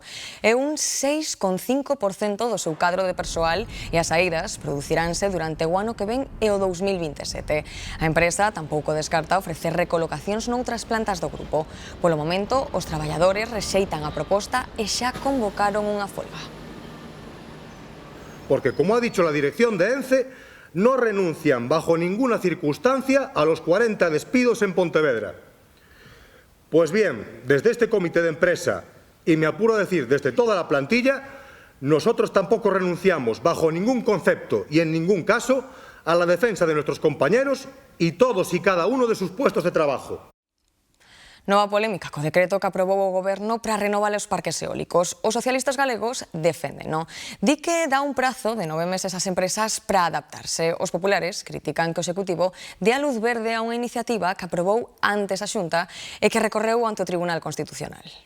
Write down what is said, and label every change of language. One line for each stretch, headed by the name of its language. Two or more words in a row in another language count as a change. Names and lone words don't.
Galician: É un 6,5% do seu cadro de persoal e as saídas produciránse durante o ano que ven e o 2027. A empresa tampouco descarta ofrecer recolocacións noutras plantas do grupo. Polo momento, os traballadores rexeitan a proposta e xa convocaron unha folga.
Spanish: Porque, como ha dicho la dirección de ENCE, no renuncian bajo ninguna circunstancia a los 40 despidos en Pontevedra. Pues bien, desde este comité de empresa, y me apuro a decir desde toda la plantilla, nosotros tampoco renunciamos bajo ningún concepto y en ningún caso a la defensa de nuestros compañeros y todos y cada uno de sus puestos de trabajo.
Galician: Nova polémica co decreto que aprobou o Goberno para renovar os parques eólicos. Os socialistas galegos deféndeno. Di que dá un prazo de 9 meses ás empresas para adaptarse. Os populares critican que o Executivo dé a luz verde a unha iniciativa que aprobou antes a Xunta e que recorreu ante o Tribunal Constitucional.